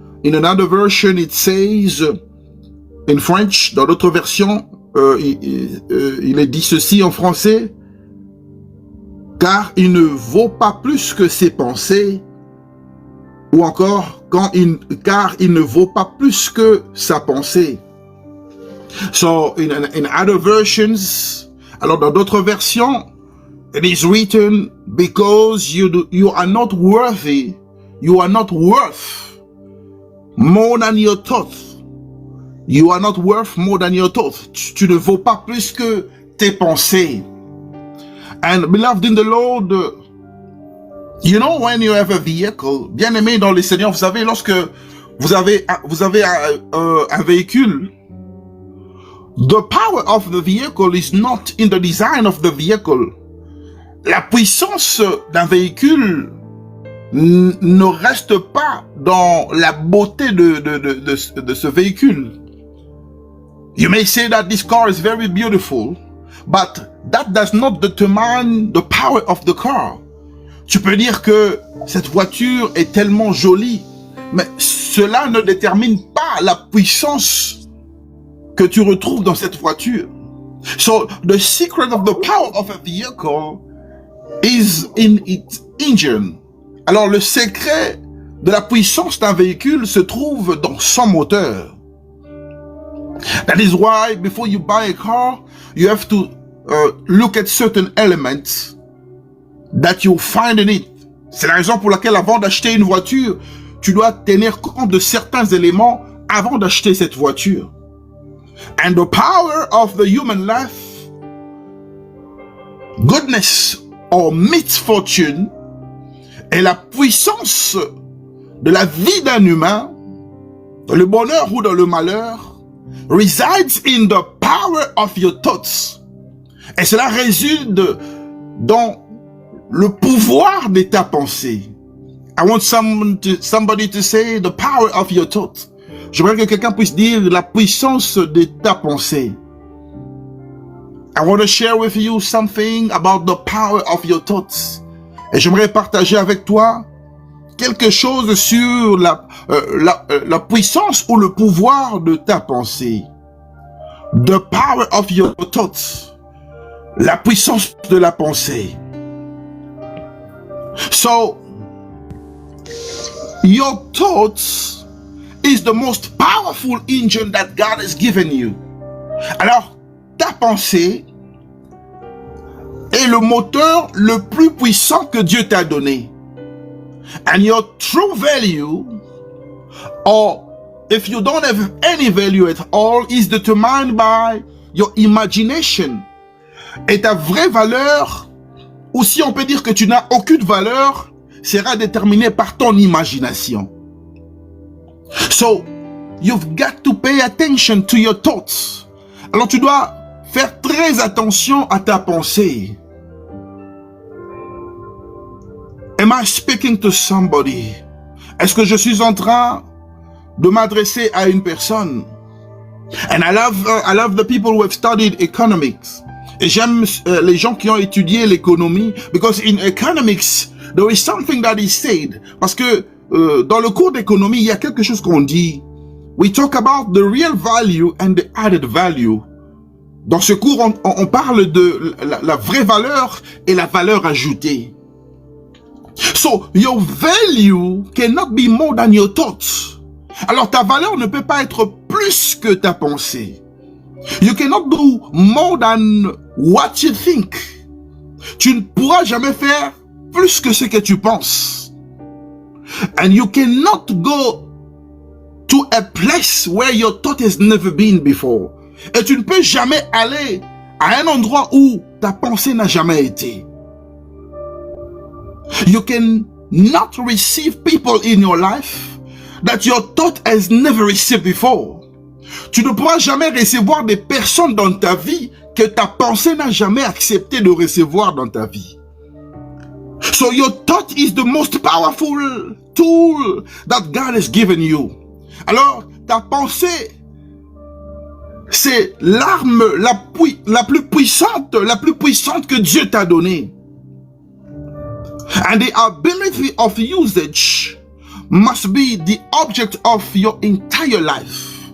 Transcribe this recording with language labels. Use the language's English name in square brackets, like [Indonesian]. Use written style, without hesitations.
[English] In another version, it says, in French, [French] dans d'autres versions, il est dit ceci en français, car il ne vaut pas plus que ses pensées, ou encore, car il ne vaut pas plus que sa pensée. [English] So, in other versions, [French] alors dans d'autres versions, [English] it is written, because you are not worthy, you are not worth more than your thoughts. You are not worth more than your thoughts. [French] Tu ne vaux pas plus que tes pensées. [English] And beloved in the Lord, you know when you have a vehicle, [French] bien aimé dans le Seigneur, vous savez, lorsque vous avez un véhicule, [English] the power of the vehicle is not in the design of the vehicle. [French] La puissance d'un véhicule ne reste pas dans la beauté de ce véhicule. [English] You may say that this car is very beautiful, but that does not determine the power of the car. [French] Tu peux dire que cette voiture est tellement jolie, mais cela ne détermine pas la puissance que tu retrouves dans cette voiture. [English] So, the secret of the power of a vehicle is in its engine. [French] Alors, le secret de la puissance d'un véhicule se trouve dans son moteur. [English] That is why, before you buy a car, you have to look at certain elements that you find in it. [French] C'est la raison pour laquelle, avant d'acheter une voiture, tu dois tenir compte de certains éléments avant d'acheter cette voiture. [English] And the power of the human life goodness or misfortune [French] est la puissance de la vie d'un humain, dans le bonheur ou dans le malheur, [English] resides in the power of your thoughts. [French] Et cela réside dans le pouvoir de ta pensée. [English] I want somebody to say the power of your thoughts. [French] J'aimerais que quelqu'un puisse dire la puissance de ta pensée. [English] I want to share with you something about the power of your thoughts. [French] Et j'aimerais partager avec toi quelque chose sur la puissance ou le pouvoir de ta pensée. [English] The power of your thoughts. [French] La puissance de la pensée. [English] So, your thoughts is the most powerful engine that God has given you. [French] Alors, ta pensée est le moteur le plus puissant que Dieu t'a donné. [English] And your true value, or if you don't have any value at all, is determined by your imagination. [French] Et ta vraie valeur, ou si on peut dire que tu n'as aucune valeur, sera déterminée par ton imagination. [English] So, you've got to pay attention to your thoughts. [French] Alors tu dois faire très attention à ta pensée. [English] Am I speaking to somebody? [French] Est-ce que je suis en train de m'adresser à une personne? [English] And I love the people who have studied economics. [French] Et j'aime les gens qui ont étudié l'économie, [English] because in economics there is something that is said. [French] Parce que dans le cours d'économie, il y a quelque chose qu'on dit. [English] We talk about the real value and the added value. [French] Dans ce cours, on parle de la vraie valeur et la valeur ajoutée. [English] So, your value cannot be more than your thoughts. [French] Alors, ta valeur ne peut pas être plus que ta pensée. [English] You cannot do more than what you think. [French] Tu ne pourras jamais faire plus que ce que tu penses. [English] And you cannot go to a place where your thought has never been before. [French] Et tu ne peux jamais aller à un endroit où ta pensée n'a jamais été. [English] You can not receive people in your life that your thought has never received before. [French] Tu ne pourras jamais recevoir des personnes dans ta vie que ta pensée n'a jamais accepté de recevoir dans ta vie. [English] So your thought is the most powerful tool that God has given you. [French] Alors, ta pensée, c'est l'arme la plus puissante que Dieu t'a donnée. [English] And the ability of usage must be the object of your entire life.